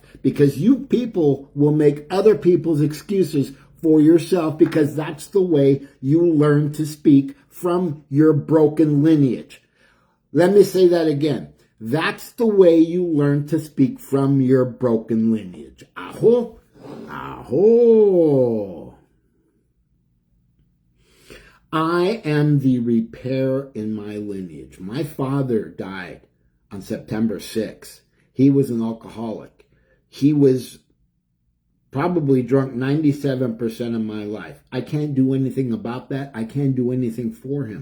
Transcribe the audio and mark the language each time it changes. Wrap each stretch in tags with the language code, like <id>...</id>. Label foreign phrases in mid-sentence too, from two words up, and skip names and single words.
<en>Because you people will make other people's excuses for yourself, because that's the way you learn to speak from your broken lineage. Let me say that again. That's the way you learn to speak from your broken lineage. Aho, aho. I am the repair in my lineage. My father died on September 6th. He was an alcoholic. He was probably drunk 97% of my life. I can't do anything about that. I can't do anything for him.</en>